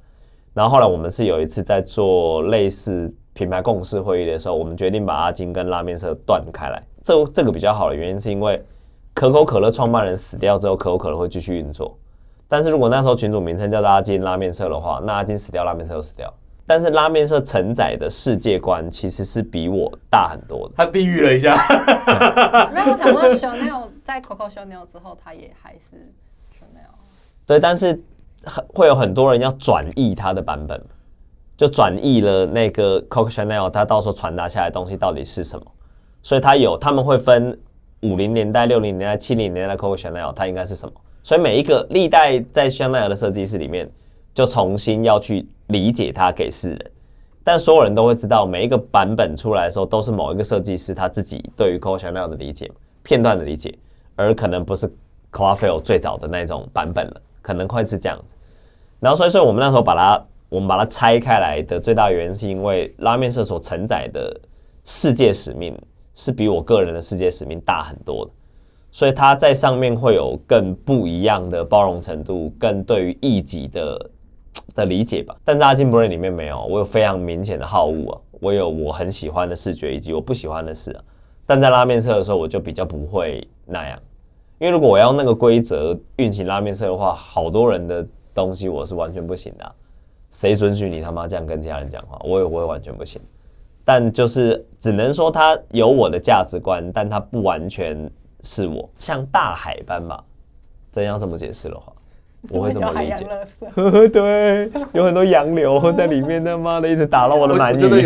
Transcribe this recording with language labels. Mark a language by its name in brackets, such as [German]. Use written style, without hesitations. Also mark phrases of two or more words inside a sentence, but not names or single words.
[Chinese] 然後後來我們是有一次在做類似品牌共識會議的時候，我們決定把阿金跟拉麵社斷開來。這個比較好的原因是因為可口可樂創辦人死掉之後，可口可樂會繼續運作。但是如果那時候群組名稱叫做阿金拉麵社的話，那阿金死掉，拉麵社就死掉。但是拉麵社承載的世界觀其實是比我大很多的。他地獄了一下，沒有，我想說 Chanel 在 Coco Chanel 之後，他也還是 Chanel。對，但是會有很多人要轉譯他的版本，就轉譯了那個 Coco Chanel， 他到時候傳達下來的東西到底是什麼。所以他們會分50年代、60年代、70年代的 Coco Chanel， 它應該是什麼？所以每一個歷代在 Chanel 的設計師裡面，就重新要去理解它給世人。但所有人都會知道，每一個版本出來的時候，都是某一個設計師他自己對於 Coco Chanel 的理解、片段的理解，而可能不是 Clarfeld 最早的那種版本了，可能會是這樣子。然後所以我們那时候把它拆開來的最大的原因，是因為拉麵社所承載的世界使命是比我個人的世界使命大很多的，所以它在上面會有更不一樣的包容程度，更对於異己的理解吧。但在阿金 Brain 裡面沒有，我有非常明顯的好惡啊，我有我很喜歡的視覺以及我不喜歡的事啊。但在拉麵社的時候，我就比較不會那樣，因為如果我要用那個規則運行拉麵社的話，好多人的東西我是完全不行的啊。誰准許你他媽這樣跟其他人講話？我也完全不行。但就是只能說他有我的價值觀，但他不完全是我，像大海般吧。真要這麼解釋的話，我會這麼理解。對，有很多洋流在裡面，他媽的一直打到我的鰻魚。我覺